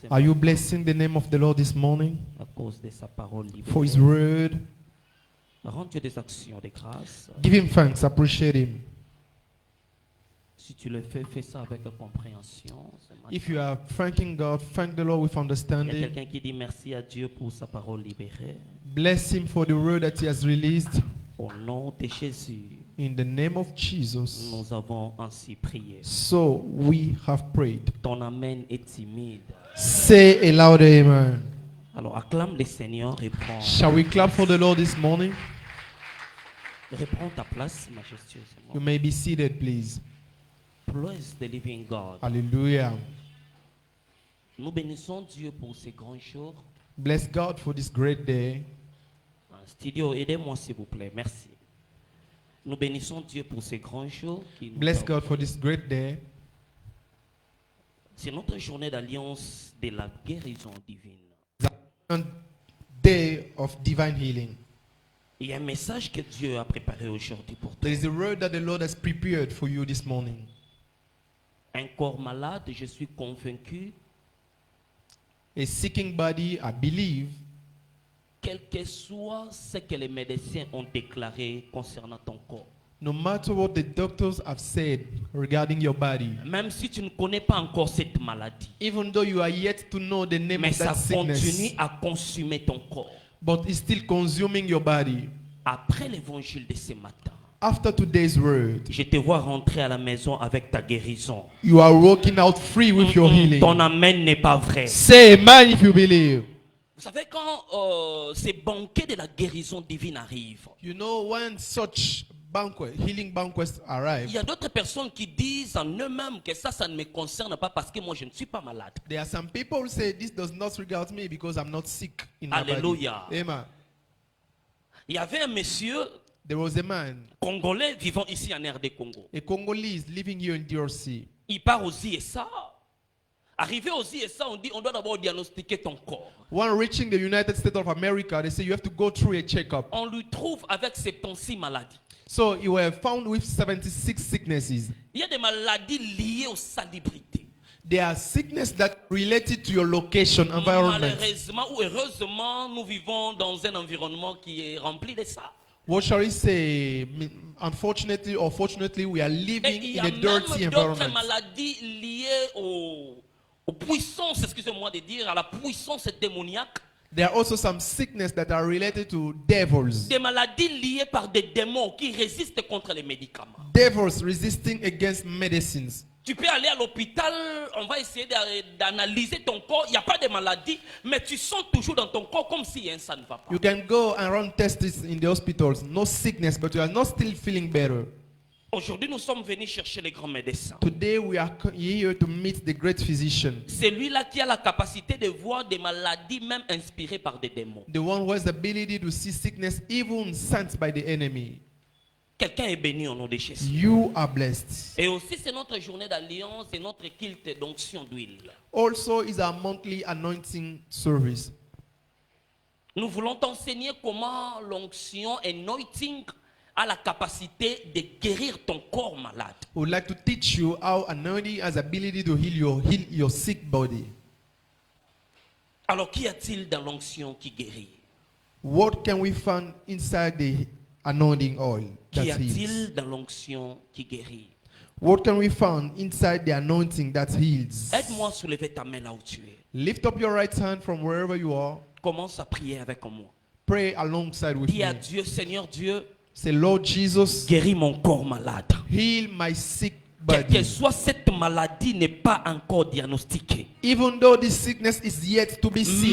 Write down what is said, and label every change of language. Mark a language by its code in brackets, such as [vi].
[en] Are you blessing the name of the Lord this morning [fr] À cause de sa parole libre. [en] for His word? [fr] Rends Dieu des actions de grâce. [en] Give Him thanks. Appreciate Him. [fr] Si tu le fais, fais ça avec compréhension. [en] If you are thanking God, thank the Lord with [fr] Il y a [en] understanding. [fr] quelqu'un qui dit merci à Dieu pour sa parole libérée. [en] Bless Him for the word that He has released. [fr] Au nom de Jésus. [en] In the name of Jesus. [fr] Nous avons ainsi prié. [en] So we have prayed. [fr] Ton amen est timide. [en] Say a loud amen. [fr] Alors acclame le Seigneur et prends, [en] Shall we clap for the Lord this morning? [fr] reprends ta place majestueusement. [en] You may be seated, please. Praise the living God. Hallelujah. [fr] Nous bénissons Dieu pour ces grands jours. [en] Bless God for this great day. [fr] Studio, aidez-moi s'il vous plaît. Merci. Nous bénissons Dieu pour ces grands jours. [en] Bless God for this great day. [fr] C'est notre journée d'alliance de la guérison divine. [en] A day of divine healing. [fr] Il y a un message que Dieu a préparé aujourd'hui pour toi. [en] There is a word that the Lord has prepared for you this morning. [fr] Un corps malade, je suis convaincu, [en] A seeking body, I believe, [fr] quel que soit ce que les médecins ont déclaré concernant ton corps. [en] no matter what the doctors have said regarding your body, [fr] Même si tu ne connais pas encore cette maladie, [en] even though you are yet to know the name [fr] mais [en] of [fr] ça [en] that sickness, [fr] continue à consumer ton corps. [en] but it's still consuming your body. [fr] Après l'évangile de ce matin, [en] After today's word, [fr] je te vois rentrer à la maison avec ta guérison. [en] you are walking out free with your healing. [fr] Ton amen n'est pas vrai. [en] Say amen if you believe. [fr] Vous savez, quand ces banquets de la guérison divine arrivent, [en] You know, when such healing banquets [fr] il [en] arrive, [fr] y a d'autres personnes qui disent en eux-mêmes que ça ne me concerne pas parce que moi je ne suis pas malade. [en] there are some people who say this does not regard me because I'm not sick in my [fr] Alléluia. [en] body. Amen. [fr] Il y avait un monsieur [en] There was a man, [fr] congolais vivant ici en RD Congo. [en] a Congolese living here in DRC. [fr] Il part aux ISA. Arrivé aux ISA, on dit on doit d'abord diagnostiquer ton corps. [en] When reaching the United States of America, they say you have to go through a checkup. [fr] On lui trouve avec 76 maladies. [en] So you were found with 76 sicknesses. [fr] Il y a des maladies liées aux salubrités. [en] There are sicknesses that related to your location, environment. [fr] Malheureusement ou heureusement, nous vivons dans un environnement qui est rempli de ça. [en] What shall we say? Unfortunately or fortunately, we are [fr] Et [en] living [fr] il y [en] in [fr] a [en] a dirty [fr] même d'autres [en] environment. [fr] maladies liées aux puissances, excusez-moi de dire, à la puissance démoniaque. [en] There are also some sickness that are related to devils. [fr] Des maladies liées par des démons qui résistent contre les médicaments. [en] Devils resisting against medicines. [fr] Tu peux aller à l'hôpital, on va essayer d'analyser ton corps, il n'y a pas de maladie, mais tu sens toujours dans ton corps comme si ça ne va pas. [en] You can go and run tests in the hospitals, no sickness, but you are not still feeling better. [fr] Aujourd'hui, nous sommes venus chercher les grands médecins. [en] Today we are here to meet the great physician, [fr] C'est lui-là qui a la capacité de voir des maladies même inspirées par des démons. [en] the one who has the ability to see sickness even sent by the enemy. [fr] Quelqu'un est béni au nom de Jésus. [en] You are blessed. [fr] Et aussi, c'est notre journée d'alliance et notre culte d'onction d'huile. [en] Also is our monthly anointing service. [fr] Nous voulons t'enseigner comment l'onction, anointing, a la capacité de guérir ton corps malade. [en] We would like to teach you how anointing has ability to heal your sick body. [fr] Alors, qu'y a-t-il dans l'onction qui guérit? [en] What can we find inside the anointing oil that [fr] Qu'y [en] heals? [fr] a-t-il dans l'onction qui guérit? [en] What can we find inside the anointing that heals? [fr] Aide-moi à soulever ta main là où tu es. [en] Lift up your right hand from wherever you are. [fr] Commence à prier avec moi. [en] Pray alongside with [fr] Dis à [en] me. [fr] Dieu, Seigneur Dieu, [en] Say, Lord Jesus, [fr] guéris mon corps malade. [en] heal my sick [fr] Quelle que [en] body. [fr] soit cette maladie n'est pas encore diagnostiquée. [en] Even though this sickness is yet to be seen.